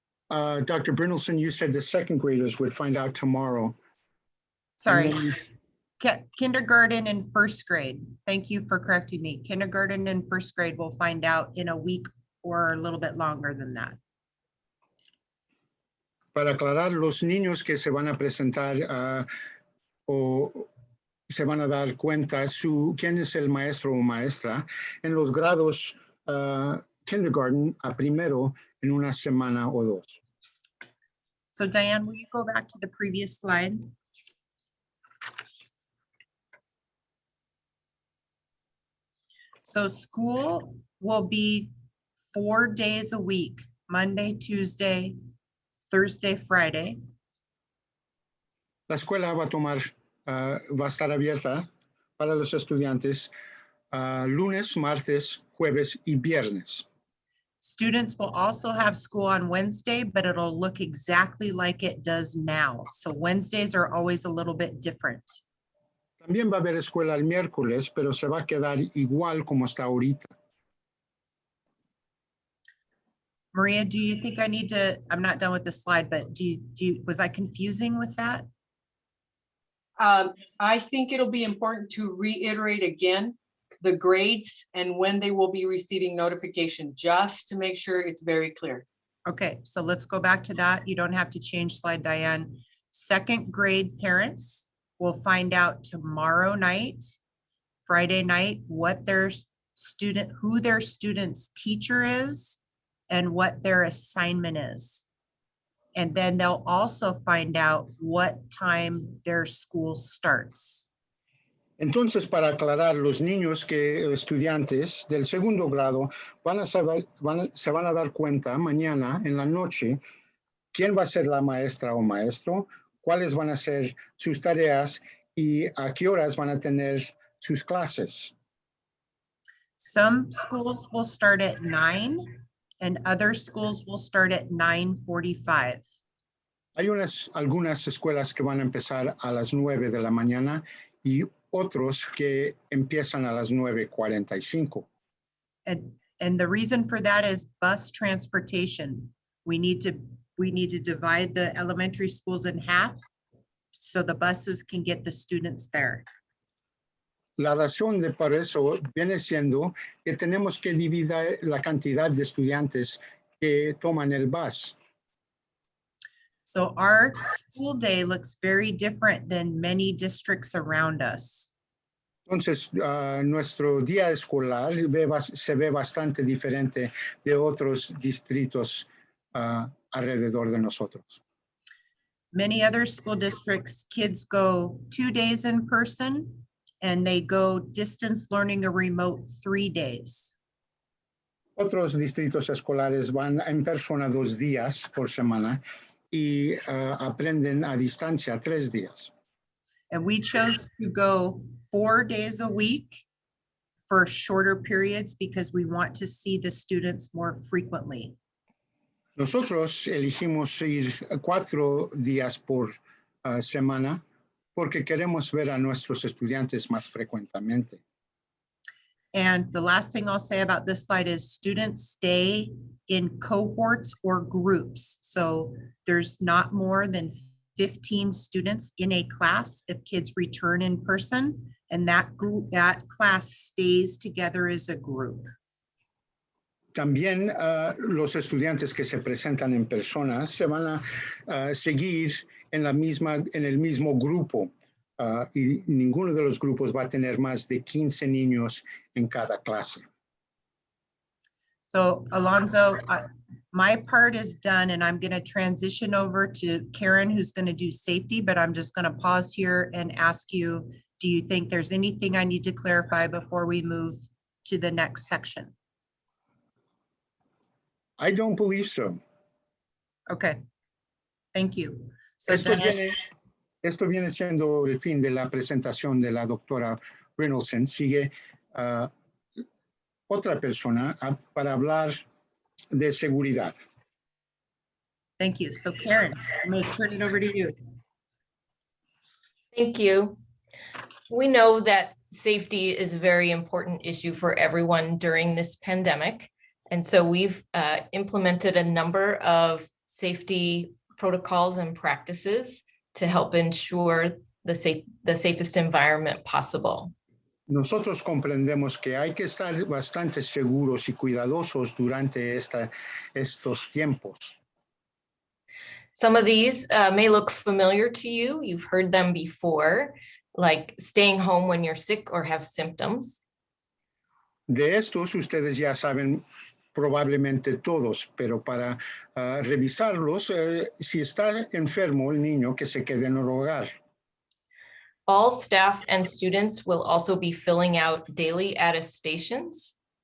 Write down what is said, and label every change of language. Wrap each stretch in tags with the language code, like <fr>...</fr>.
<en>Dr. Brynelson, you said the second graders would find out tomorrow. Sorry. Kindergarten and first grade. Thank you for correcting me. Kindergarten and first grade will find out in a week or a little bit longer than that.</en> <es>Para aclarar, los niños que se van a presentar o se van a dar cuenta quién es el maestro o maestra en los grados kindergarten a primero en una semana o dos.</es> <en>So Diane, will you go back to the previous slide? So school will be 4 days a week, Monday, Tuesday, Thursday, Friday.</en> <es>La escuela va a estar abierta para los estudiantes lunes, martes, jueves y viernes.</es> <en>Students will also have school on Wednesday, but it'll look exactly like it does now. So Wednesdays are always a little bit different.</en> <es>También va a haber escuela el miércoles, pero se va a quedar igual como está ahorita.</es> <en>Maria, do you think I need to, I'm not done with the slide, but was I confusing with that? I think it'll be important to reiterate again the grades and when they will be receiving notification, just to make sure it's very clear. Okay, so let's go back to that. You don't have to change slide, Diane. Second grade parents will find out tomorrow night, Friday night, what their student, who their student's teacher is and what their assignment is. And then they'll also find out what time their school starts.</en> <es>Entonces, para aclarar, los niños estudiantes del segundo grado se van a dar cuenta mañana en la noche quién va a ser la maestra o maestro, cuáles van a ser sus tareas y a qué horas van a tener sus clases.</es> <en>Some schools will start at 9 and other schools will start at 9:45.</en> <es>Hay algunas escuelas que van a empezar a las 9 de la mañana y otros que empiezan a las 9:45.</es> <en>And the reason for that is bus transportation. We need to divide the elementary schools in half so the buses can get the students there.</en> <es>La razón para eso viene siendo que tenemos que dividir la cantidad de estudiantes que toman el bus.</es> <en>So our school day looks very different than many districts around us.</en> <es>Entonces, nuestro día escolar se ve bastante diferente de otros distritos alrededor de nosotros.</es> <en>Many other school districts, kids go 2 days in person and they go distance learning or remote 3 days.</en> <es>Otros distritos escolares van en persona 2 días por semana y aprenden a distancia 3 días.</es> <en>And we chose to go 4 days a week for shorter periods because we want to see the students more frequently.</en> <es>Nosotros elegimos ir 4 días por semana porque queremos ver a nuestros estudiantes más frecuentemente.</es> <en>And the last thing I'll say about this slide is students stay in cohorts or groups. So there's not more than 15 students in a class if kids return in person, and that class stays together as a group.</en> <es>También los estudiantes que se presentan en persona se van a seguir en el mismo grupo y ninguno de los grupos va a tener más de 15 niños en cada clase.</es> <en>So Alonso, my part is done and I'm going to transition over to Karen, who's going to do safety, but I'm just going to pause here and ask you, do you think there's anything I need to clarify before we move to the next section? I don't believe so. Okay, thank you. So</en> <es>Esto viene siendo el fin de la presentación de la doctora Reynolds. Sigue otra persona para hablar de seguridad.</es> <en>Thank you. So Karen, I'm going to turn it over to you. Thank you. We know that safety is a very important issue for everyone during this pandemic. And so we've implemented a number of safety protocols and practices to help ensure the safest environment possible.</en> <es>Nosotros comprendemos que hay que estar bastante seguros y cuidadosos durante estos tiempos.</es> <en>Some of these may look familiar to you. You've heard them before, like staying home when you're sick or have symptoms.</en> <es>De estos ustedes ya saben probablemente todos, pero para revisarlos, si está enfermo el niño, que se quede en el hogar.</es> <en>All staff and students will also be filling out daily attestations,</en>